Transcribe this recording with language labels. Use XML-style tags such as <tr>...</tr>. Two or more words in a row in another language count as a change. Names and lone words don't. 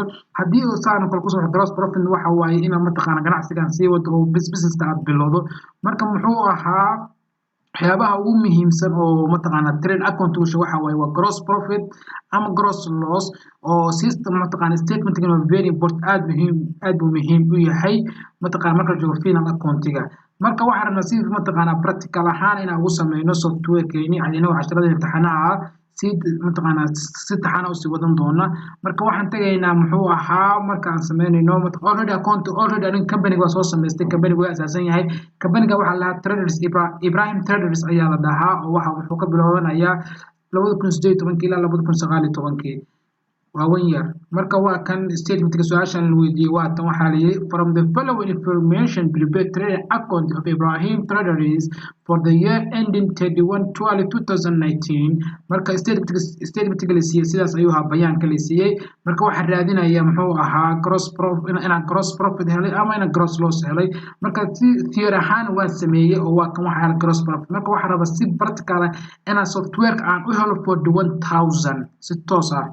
<so>haddii uu saan kale ku soo</so> <en>gross profit</en> <so>waxa waaye inaad mataqaana ganacsigan sii wado oo business-ka aad bilowdo. marka muxuu ahaa waxyaabaha ugu muhiimsan oo mataqaana</so> <en>trade account</en> <so>waxa waaye waa</so> <en>gross profit</en> <so>ama</so> <en>gross loss</en> <so>oo system mataqaana statement-ga waa</so> <en>very important</en> <so>aad buu muhiim u yahay mataqaana marka la joogo</so> <en>final accountiga.</en> <so>marka waxaan rabnaa si mataqaana practical ahaan inaan ugu sameyno software-keeni adina casharada imtixaanaha si mataqaana si taxana u sii wadan doona. marka waxaan tagaynaa muxuu ahaa marka aan sameynayno already anin company-ga waa soo sameystay company-ga waa asaasan yahay. company-ga waxaa la traders Ibrahim Traders ayaa la dhahaa oo wuxuu ka bilaabanayaa 2018 ilaa 2019 waa 1 year. marka waa kan statement-ka su'aashan la weydiiyay waa tan waxaa la yiri</so> <en>from the following information prepare trade account of Ibrahim Traders for the year ending 31/12/2019.</en> <so>marka statement-ga la siiyay sidaas ayuu ahaa bayaanka la siiyay. marka waxaan raadinayaa muxuu ahaa</so> <en>gross profit</en> <so>inaan</so> <en>gross profit</en> <so>helay ama inaan</so> <en>gross loss</en> <so>helay. marka si theory ahaan waan sameeyay oo waa kan waxaan</so> <en>gross profit.</en> <so>marka waxaan rabaa si practical ah inaan software-ka aan u helo 41,000 si toos ah.</so>